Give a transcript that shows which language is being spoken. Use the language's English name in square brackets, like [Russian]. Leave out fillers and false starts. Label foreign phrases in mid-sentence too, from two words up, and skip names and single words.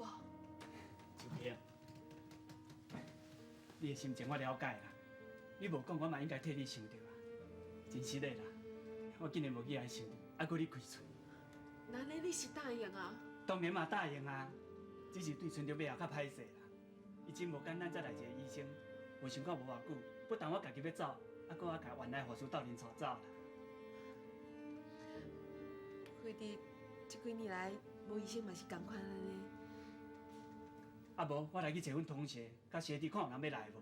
[Min Nan Chinese] 秋萍，你的心情我了解啦，你无讲我嘛应该替你想着啊，真实的啦，我竟然无去爱想着，还搁你开嘴。那呢，你是答应啊？当然嘛答应啊，只是对村长尾后较歹势啦。伊真无简单，才来一个医生，无想看无偌久，不但我家己要走，还搁我甲原来护士斗阵带走啦。惠弟，这几年来，无医生嘛是共款安尼。啊无，我来去找阮同学，甲学弟看有人要来无？